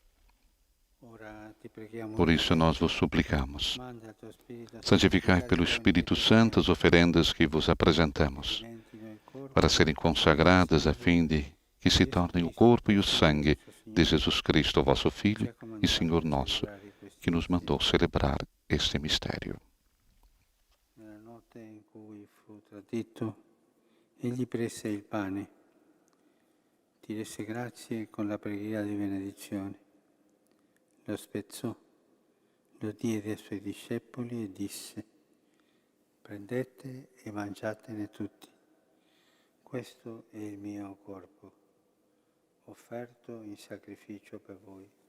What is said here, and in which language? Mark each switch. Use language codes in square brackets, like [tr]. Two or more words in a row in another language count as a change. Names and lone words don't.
[pt] Por isso nós vos suplicamos, santificai pelo Espírito Santo as oferendas que vos apresentamos, para serem consagradas a fim de que se tornem o corpo e o sangue de Jesus Cristo, vosso Filho e Senhor nosso, que nos mandou celebrar este mistério. [it] Nella notte in cui fu tradito, egli prese il pane, ti rese grazie con la preghiera di benedizione, lo spezzò, lo diede ai suoi discepoli e disse: prendete e mangiatene tutti. Questo è il mio corpo, offerto in sacrificio per voi.